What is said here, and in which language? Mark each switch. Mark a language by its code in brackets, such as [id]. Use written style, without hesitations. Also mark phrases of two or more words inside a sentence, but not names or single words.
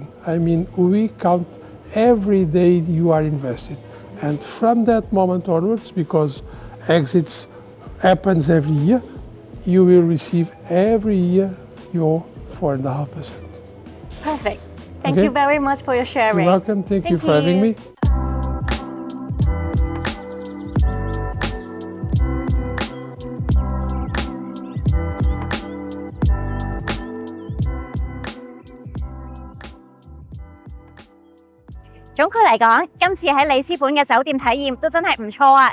[en] I mean, we count every day you are invested. And from that moment onwards, because exits happens every year, you will receive every year your 4.5%. Perfect. Thank you very much for your sharing. You're welcome. Thank you for having me. [yue] 總括嚟講，今次喺里斯本嘅酒店體驗都真係唔錯啊！